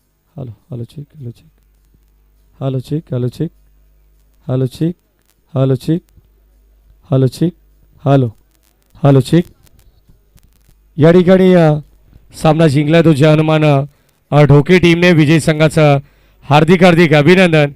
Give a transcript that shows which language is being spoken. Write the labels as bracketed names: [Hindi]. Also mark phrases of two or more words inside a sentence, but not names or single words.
[English] Hello, hello, check, hello, check. Hello, check, hello, check. Hello, check, hello, check. Hello, check. Hello, hello, check. [Marathi] या ठिकाणी सामना जिंकला तो हनुमान ढोके टीमने विजय संघाचं हार्दिक हार्दिक अभिनंदन.